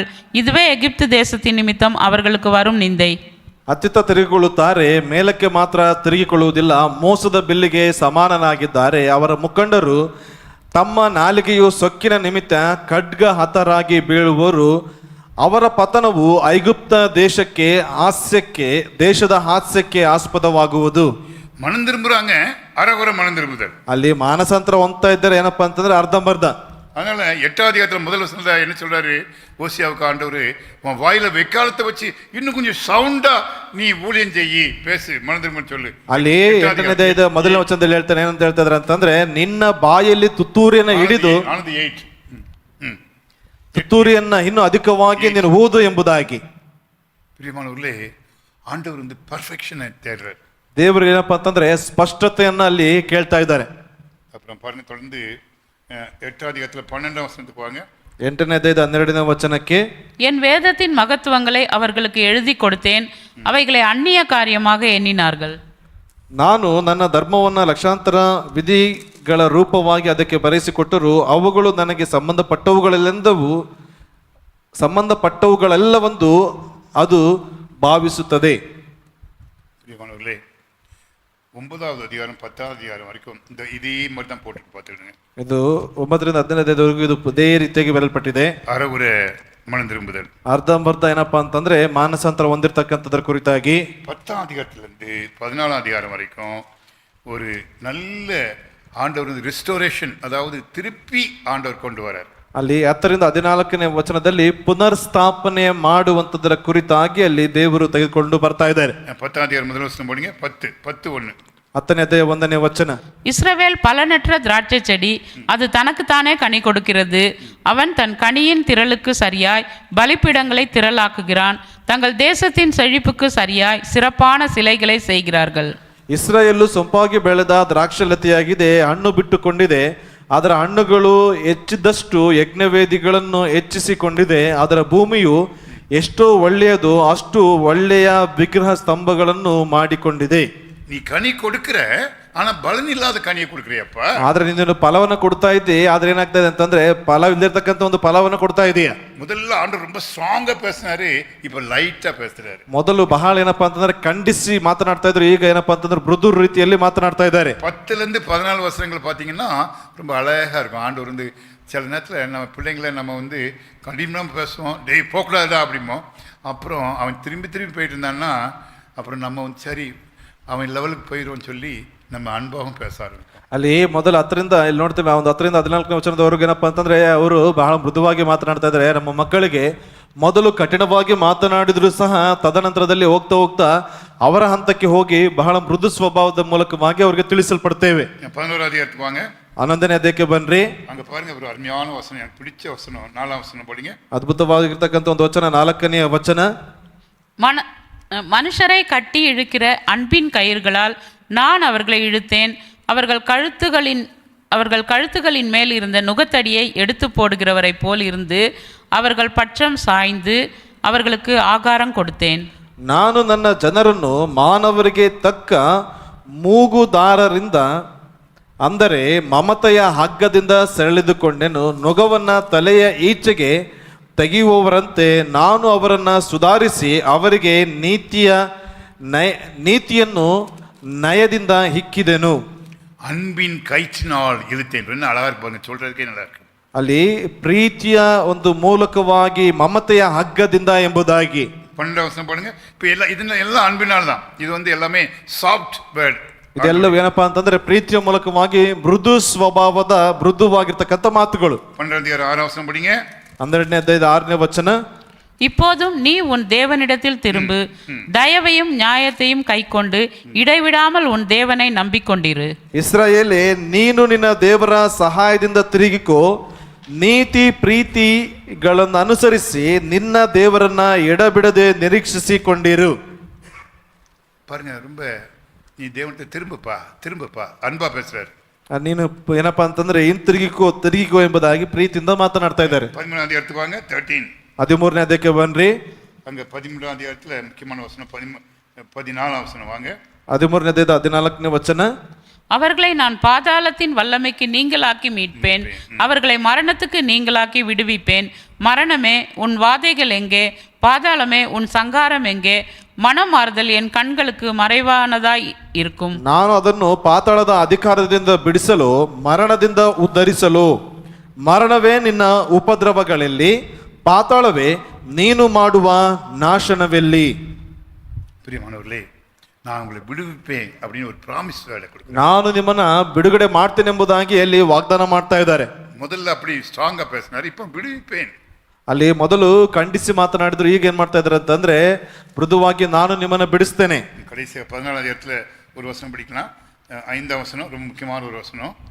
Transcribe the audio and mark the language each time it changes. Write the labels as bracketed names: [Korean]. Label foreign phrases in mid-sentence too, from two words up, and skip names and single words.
[Tamil] இதுவே எகிப்து தேசத்தின் நிமித்தம் அவர்களுக்கு வரும் நிந்தை. [Kannada] ಅತ್ತಿತ್ತ ತಿರುಗಿಕೊಳ್ಳುತ್ತಾರೆ, ಮೇಲಕ್ಕೆ ಮಾತ್ರ ತಿರುಗಿಕೊಳ್ಳುವುದಿಲ್ಲ, ಮೋಸದ ಬಿಲ್ಲಿಗೆ ಸಮಾನನಾಗಿದ್ದಾರೆ. ಅವರ ಮುಖಂಡರು ತಮ್ಮ ನಾಲಿಗೆಯು ಸೊಕ್ಕಿನ ನಿಮಿತ್ತ ಖಡ್ಗ ಹತರಾಗಿ ಬೀಳುವರು. ಅವರ ಪತನವು ಐಗುಪ್ತ ದೇಶದ ಹಾಸ್ಯಕ್ಕೆ ಆಸ್ಪದವಾಗುವುದು. [Tamil] மனம் திரும்புறாங்க, அறகுறை மனம் திரும்புதல். [Kannada] ಅಲ್ಲಿ ಮಾನಸಾಂತರ ಹೊಂದ್ತಾ ಇದ್ದಾರೆ ಏನಪ್ಪಾ ಅಂತಂದ್ರೆ ಅರ್ಧಂಬರ್ಧ. [Tamil] அதனால 8ஆம் அதிகாரத்தில் முதல் வசனத்துல என்ன சொல்றாரு ஓசியாவுக்கு ஆண்டவர், உன் வாயில வெக்காலத்தை வச்சு இன்னும் கொஞ்சம் சவுண்டா நீ ஊழியம் செய்யி, பேசு, மனம் திரும்ப சொல்லு. [Kannada] ಅಲ್ಲಿ 8ನೇ ಅಧ್ಯಾಯದ ಮೊದಲನೇ ವಚನದಲ್ಲಿ ಹೇಳ್ತಾನೆ, ಏನಂತ ಹೇಳ್ತಾ ಇದ್ದಾರೆ ಅಂತಂದ್ರೆ, ನಿನ್ನ ಬಾಯಲ್ಲಿ ತುತ್ತೂರಿಯನ್ನು ಹಿಡಿದು ತುತ್ತೂರಿಯನ್ನ ಇನ್ನೂ ಅಧಿಕವಾಗಿ ನೀನು ಊದು ಎಂಬುದಾಗಿ. [Tamil] பிரியமானவர்களே, ஆண்டவர் வந்து பர்ஃபெக்ஷனை தேடுறார். [Kannada] ದೇವರು ಏನಪ್ಪಾ ಅಂತಂದ್ರೆ ಸ್ಪಷ್ಟತೆಯನ್ನ ಅಲ್ಲಿ ಕೇಳ್ತಾ ಇದ್ದಾರೆ. [Tamil] அப்புறம் பாருங்க, தொடர்ந்து 8ஆம் அதிகாரத்தில் 12ஆம் வசனத்துக்கு வாங்க. [Kannada] 8ನೇ ಅಧ್ಯಾಯದ 12ನೇ ವಚನಕ್ಕೆ, [Tamil] என் வேதத்தின் மகத்துவங்களை அவர்களுக்கு எழுதி கொடுத்தேன், அவைகளை அந்நிய காரியமாக எண்ணினார்கள். [Kannada] ನಾನು ನನ್ನ ಧರ್ಮವನ್ನ ಲಕ್ಷಾಂತರ ವಿಧಿಗಳ ರೂಪವಾಗಿ ಅದಕ್ಕೆ ಬರೆಸಿಕೊಟ್ಟರು, ಅವುಗಳು ನನಗೆ ಸಂಬಂಧಪಟ್ಟವುಗಳೆಲ್ಲವೆಂದು ಅದು ಭಾವಿಸುತ್ತದೆ. [Tamil] பிரியமானவர்களே, 9ஆவது அதிகாரம் 10ஆவது அதிகாரம் வரைக்கும் இதே மாதிரி தான் போட்டு பார்த்துக்கிடுங்க. [Kannada] ಇದು 9ರಿಂದ 15ನೇ ಅಧ್ಯಾಯದವರೆಗೂ ಇದು ಇದೇ ರೀತಿಯಾಗಿ ಬರೆಯಲ್ಪಟ್ಟಿದೆ. [Tamil] அறகுறை மனம் திரும்புதல். [Kannada] ಅರ್ಧಂಬರ್ಧ ಏನಪ್ಪಾ ಅಂತಂದ್ರೆ ಮಾನಸಾಂತರ ಹೊಂದಿರತಕ್ಕಂಥದ್ರ ಕುರಿತಾಗಿ. [Tamil] 10ஆம் அதிகாரத்திலிருந்து 14ஆம் அதிகாரம் வரைக்கும் ஒரு நல்ல ஆண்டவர் ரிஸ்டோரேஷன், அதாவது திருப்பி ஆண்டவர் கொண்டு வரார். [Kannada] ಅಲ್ಲಿ 10ರಿಂದ 14ನೇ ವಚನದಲ್ಲಿ ಪುನರ್ಸ್ಥಾಪನೆ ಮಾಡುವಂತದರ ಕುರಿತಾಗಿ ಅಲ್ಲಿ ದೇವರು ತೆಗೆದುಕೊಂಡು ಬರ್ತಾ ಇದ್ದಾರೆ. [Tamil] 10ஆம் அதிகாரம் முதல் வசனம் போடுங்க. 10:1. [Kannada] 10ನೇ ಅಧ್ಯಾಯ 1ನೇ ವಚನ. [Tamil] இஸ்ரவேல் பலனற்ற திராட்சை செடி, அது தனக்குத்தானே கனி கொடுக்கிறது. அவன் தன் கனியின் திரளுக்கு சரியாய் பலிபீடங்களை திரளாக்குகிறான். தங்கள் தேசத்தின் செழிப்புக்கு சரியாய் சிறப்பான சிலைகளை செய்கிறார்கள். [Kannada] ಇಸ್ರಾಯೇಲು ಸೊಂಪಾಗಿ ಬೆಳೆದ ದ್ರಾಕ್ಷಲತೆಯಾಗಿದೆ, ಹಣ್ಣು ಬಿಟ್ಟುಕೊಂಡಿದೆ, ಅದರ ಹಣ್ಣುಗಳು ಹೆಚ್ಚಿದಷ್ಟು ಯಜ್ಞವೇದಿಗಳನ್ನು ಹೆಚ್ಚಿಸಿಕೊಂಡಿದೆ. ಅದರ ಭೂಮಿಯು ಎಷ್ಟೋ ಒಳ್ಳೆಯದು, ಅಷ್ಟು ಒಳ್ಳೆಯ ವಿಗ್ರಹ ಸ್ತಂಭಗಳನ್ನು ಮಾಡಿಕೊಂಡಿದೆ. [Tamil] நீ கனி கொடுக்கிற, ஆனா பலன் இல்லாத கனியை கொடுக்குறியಪ್ಪ. [Kannada] ಆದ್ರೆ ನೀನು ಫಲವನ್ನು ಕೊಡ್ತಾ ಇದ್ದಿ, ಆದ್ರೆ ಏನಾಗ್ತಾ ಇದೆ ಅಂತಂದ್ರೆ ಫಲ ಇಲ್ದಿರ್ತಕ್ಕಂಥ ಒಂದು ಫಲವನ್ನು ಕೊಡ್ತಾ ಇದೀಯ. [Tamil] முதல்ல ஆண்டவர் ரொம்ப ஸ்ட்ராங்கா பேசினாரு, இப்ப லைட்டா பேசுறாரு. [Kannada] ಮೊದಲು ಬಹಳ ಏನಪ್ಪಾ ಅಂತಂದ್ರೆ ಖಂಡಿಸಿ ಮಾತನಾಡ್ತಾ ಇದ್ರು, ಈಗ ಏನಪ್ಪಾ ಅಂತಂದ್ರೆ ಮೃದು ರೀತಿಯಲ್ಲಿ ಮಾತನಾಡ್ತಾ ಇದ್ದಾರೆ. [Tamil] 10லேருந்து 14 வசனங்கள் பார்த்தீங்கன்னா ரொம்ப அழகா இருக்கும். ஆண்டவர் வந்து சில நேரத்தில் நம்ம பிள்ளைங்களை நம்ம வந்து கண்டிப்பாக பேசுவோம், டேய் போகக்கூடாதா அப்படிமோ, அப்புறம் அவன் திரும்பி போயிட்டு இருந்தான்னா அப்புறம் நம்ம வந்து சரி அவன் லெவலுக்கு போயிடுவோன்னு சொல்லி நம்ம அன்பாகவும் பேச ஆரம்பிப்போம். [Kannada] ಅಲ್ಲಿ ಮೊದಲು 10ರಿಂದ ಇಲ್ಲಿ ನೋಡ್ತೀವಿ, ಒಂದು 10ರಿಂದ 14ನೇ ವಚನದವರೆಗೂ ಏನಪ್ಪಾ ಅಂತಂದ್ರೆ ಅವರು ಬಹಳ ಮೃದುವಾಗಿ ಮಾತನಾಡ್ತಾ ಇದ್ದಾರೆ. ನಮ್ಮ ಮಕ್ಕಳಿಗೆ ಮೊದಲು ಕಠಿಣವಾಗಿ ಮಾತನಾಡಿದ್ರು ಸಹ ತದನಂತರದಲ್ಲಿ ಹೋಗ್ತಾ ಅವರ ಹಂತಕ್ಕೆ ಹೋಗಿ ಬಹಳ ಮೃದು ಸ್ವಭಾವದ ಮೂಲಕವಾಗಿ ಅವರಿಗೆ ತಿಳಿಸಲ್ಪಡ್ತೇವೆ. [Tamil] 11ஆம் அதிகாரத்துக்கு வாங்க. [Kannada] 11ನೇ ಅಧ್ಯಾಯಕ್ಕೆ ಬನ್ರಿ. [Tamil] அங்க பாருங்க, ஒரு அருமையான வசனம், எனக்கு பிடிச்ச வசனம், 4ஆம் வசனம் படிங்க. [Kannada] ಅದ್ಭುತವಾಗಿರ್ತಕ್ಕಂಥ ಒಂದು ವಚನ, 4ನೇ ವಚನ. [Tamil] மனுஷரை கட்டி இழுக்கிற அன்பின் கயிர்களால் நான் அவர்களை இழுத்தேன். அவர்கள் கழுத்துகளின் மேல் இருந்த நுகத்தடியை எடுத்து போடுகிறவரை போல் இருந்து அவர்கள் பட்சம் சாய்ந்து அவர்களுக்கு ஆகாரம் கொடுத்தேன். [Kannada] ನಾನು ನನ್ನ ಜನರನ್ನು ಮಾನವರಿಗೆ ತಕ್ಕ ಮೂಗುದಾರರಿಂದ, ಅಂದರೆ ಮಮತೆಯ ಹಗ್ಗದಿಂದ ಸೆಳೆದುಕೊಂಡೆನು. ನೊಗವನ್ನ ತಲೆಯ ಈಚೆಗೆ ತೆಗೆಯುವವರಂತೆ ನಾನು ಅವರನ್ನು ಸುಧಾರಿಸಿ ಅವರಿಗೆ ನೀತಿಯನ್ನು ನಯದಿಂದ ಹಿಕ್ಕಿದೆನು. [Tamil] அன்பின் கயிற்றினால் இழுத்தேன். என்ன அழகா இருப்பாங்க, சொல்றதுக்கே நல்லா இருக்கு. [Kannada] ಅಲ್ಲಿ ಪ್ರೀತಿಯ ಒಂದು ಮೂಲಕವಾಗಿ ಮಮತೆಯ ಹಗ್ಗದಿಂದ ಎಂಬುದಾಗಿ. [Tamil] 12ஆம் வசனம் பாருங்க. இப்போ இதெல்லாம் அன்பினால் தான். இது வந்து எல்லாமே [English] soft word. [Kannada] ಇದೆಲ್ಲವೂ ಏನಪ್ಪಾ ಅಂತಂದ್ರೆ ಪ್ರೀತಿಯ ಮೂಲಕವಾಗಿ ಮೃದು ಸ್ವಭಾವದ ಮೃದುವಾಗಿರ್ತಕ್ಕಂಥ ಮಾತುಗಳು. [Tamil] 12ஆம் அதிகாரம் 6ஆம் வசனம் படிங்க. [Kannada] 12ನೇ ಅಧ್ಯಾಯದ 6ನೇ ವಚನ. [Tamil] இப்போதும் நீ உன் தேவனிடத்தில் திரும்பு, தயவையும் நியாயத்தையும் கைக்கொண்டு இடைவிடாமல் உன் தேவனை நம்பிக்கொண்டிரு. [Kannada] ಇಸ್ರಾಯೇಲೇ, ನೀನು ನಿನ್ನ ದೇವರ ಸಹಾಯದಿಂದ ತಿರುಗಿಕೋ, ನೀತಿ ಪ್ರೀತಿಗಳನ್ನು ಅನುಸರಿಸಿ ನಿನ್ನ ದೇವರನ್ನ ಎಡಬಿಡದೆ ನಿರೀಕ್ಷಿಸಿಕೊಂಡಿರು. [Tamil] பாருங்க, ரொம்ப நீ தேவனத்தை திரும்பப்பா அன்பா பேசுறாரு. [Kannada] ನೀನು ಏನಪ್ಪಾ ಅಂತಂದ್ರೆ ತಿರುಗಿಕೋ ಎಂಬುದಾಗಿ ಪ್ರೀತಿಯಿಂದ ಮಾತನಾಡ್ತಾ ಇದ್ದಾರೆ. 13ನೇ ಅಧ್ಯಾಯಕ್ಕೆ வாங்க. 13 13ನೇ ಅಧ್ಯಾಯಕ್ಕೆ ಬನ್ರಿ. [Tamil] அங்க 13ನೇ ಅಧ್ಯಾಯத்துல முக்கியமான வசனம் 14ನೇ வசனம் வாங்க. [Kannada] 13ನೇ ಅಧ್ಯಾಯದ 14ನೇ ವಚನ. [Tamil] அவர்களை நான் பாதாளத்தின் வல்லமைக்கு நீங்களாக்கி மீட்பேன், அவர்களை மரணத்துக்கு நீங்களாக்கி விடுவிப்பேன். மரணமே உன் வாதைகள் எங்கே? பாதாளமே உன் சங்காரம் எங்கே? மனமாறுதல் என் கண்களுக்கு மறைவானதாய் இருக்கும். [Kannada] ನಾನು ಅದನ್ನು ಪಾತಾಳದ ಅಧಿಕಾರದಿಂದ ಬಿಡಿಸಲು, ಮರಣದಿಂದ ಉದ್ಧರಿಸಲು. ಮರಣವೇ ನಿನ್ನ ಉಪದ್ರವಗಳಲ್ಲಿ, ಪಾತಾಳವೇ ನೀನು ಮಾಡುವ ನಾಶನವೆಲ್ಲಿ. [Tamil] பிரியமானவர்களே, நான் உங்களை விடுவிப்பேன் அப்படின்னு ஒரு ப்ராமிஸ் வேலை கொடுக்குறேன். [Kannada] ನಾನು ನಿಮ್ಮನ್ನ ಬಿಡುಗಡೆ ಮಾಡ್ತೇನೆ ಎಂಬುದಾಗಿ ಅಲ್ಲಿ ವಾಗ್ದಾನ ಮಾಡ್ತಾ ಇದ್ದಾರೆ. [Tamil] முதல்ல அப்படி ஸ்ட்ராங்கா பேசினாரு, இப்போ விடுவிப்பேன். [Kannada] ಅಲ್ಲಿ ಮೊದಲು ಖಂಡಿಸಿ ಮಾತನಾಡಿದ್ರು, ಈಗ ಏನ್ ಮಾಡ್ತಾ ಇದ್ದಾರೆ ಅಂತಂದ್ರೆ ಮೃದುವಾಗಿ ನಾನು ನಿಮ್ಮನ್ನ ಬಿಡಿಸ್ತೇನೆ. [Tamil] கடைசி 14ನೇ ಅಧ್ಯಾಯத்துல ஒரு வசனம் படிக்கலாம். 5ஆம் வசனம் ரொம்ப முக்கியமான ஒரு வசனம்.